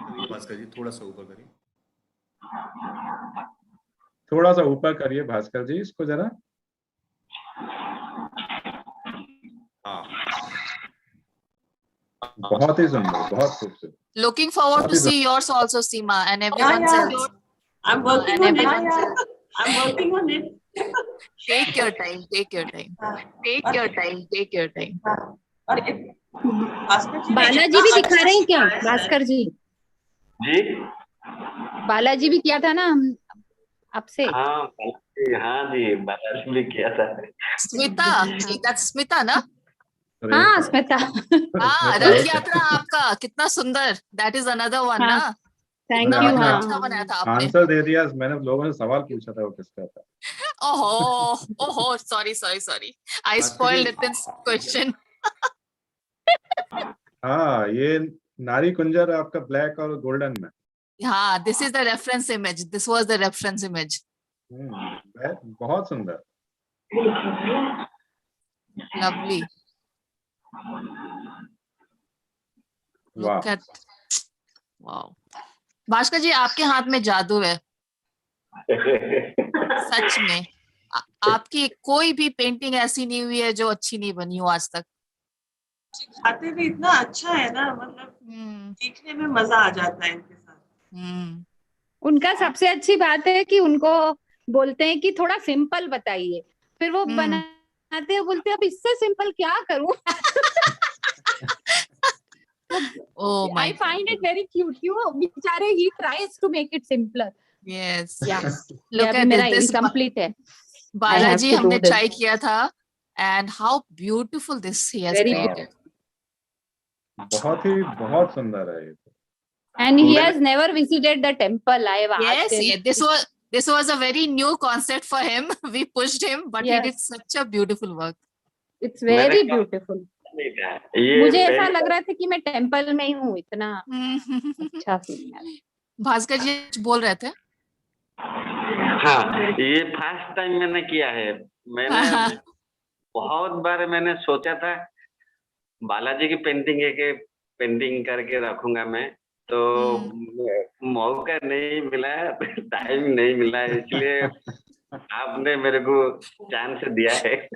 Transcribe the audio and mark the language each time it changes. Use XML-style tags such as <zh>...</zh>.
<hi>भास्कर जी थोड़ा सा ऊपर करिए. थोड़ा सा ऊपर करिए भास्कर जी इसको जरा. हाँ, बहुत ही सुंदर, बहुत खूबसूरत.</hi> <en>Looking forward to see yours also, Seema, and everyone else. I'm working on it. I'm working on it. Take your time, take your time, take your time, take your time.</en> <hi>और भास्कर जी बालाजी भी दिखा रहे हैं क्या भास्कर जी? जी बालाजी भी किया था ना हम आपसे. हाँ जी, बालाजी भी किया था. स्मिता,</hi> <en>that's</en> <hi>स्मिता ना? हाँ स्मिता. हाँ, रथ यात्रा आपका कितना सुंदर.</hi> <en>That is another one ना. Thank you.</en> <hi>हाँ, अच्छा बनाया था आपने. आंसर दे दिया. मैंने लोगों से सवाल पूछा था वो किसका था.</hi> <en>ओहो, sorry. I spoiled Nitin's question.</en> <hi>हाँ, ये नारी कुंजर आपका ब्लैक और गोल्डन में.</hi> <en>हाँ, this is the reference image. This was the reference image.</en> <hi>बहुत सुंदर.</hi> <en>Lovely. Look at, wow.</en> <hi>Bhaskar जी, आपके हाथ में जादू है. सच में. आपकी कोई भी पेंटिंग ऐसी नहीं हुई है जो अच्छी नहीं बनी हो आज तक. सिखाते भी इतना अच्छा है ना, मतलब सीखने में मजा आ जाता है इनके साथ. उनका सबसे अच्छी बात है कि उनको बोलते हैं कि थोड़ा सिंपल बताइए, फिर वो बनाते हैं, बोलते हैं अब इससे सिंपल क्या करूं.</hi> <en>Oh my I find it very cute.</en> <hi>बेचारे</hi> <en>he tries to make it simpler. Yes. Yeah. Look at</en> <hi>मेरा</hi> <en>this.</en> <hi>incomplete है. बालाजी हमने ट्राई किया था,</hi> <en>and how beautiful this he has created.</en> <hi>बहुत सुंदर है ये.</hi> <en>And he has never visited the temple. I have asked him. Yes, this was a very new concept for him. We pushed him, but he did such a beautiful work. It's very beautiful.</en> <hi>मुझे ऐसा लग रहा था कि मैं temple में ही हूँ, इतना अच्छा फील है. भास्कर जी बोल रहे थे. हाँ, ये फर्स्ट टाइम मैंने किया है. मैंने बहुत बार मैंने सोचा था बालाजी की पेंटिंग करके रखूंगा मैं, तो मौका नहीं मिला, टाइम नहीं मिला, इसलिए आपने मेरे को चांस दिया है.</hi>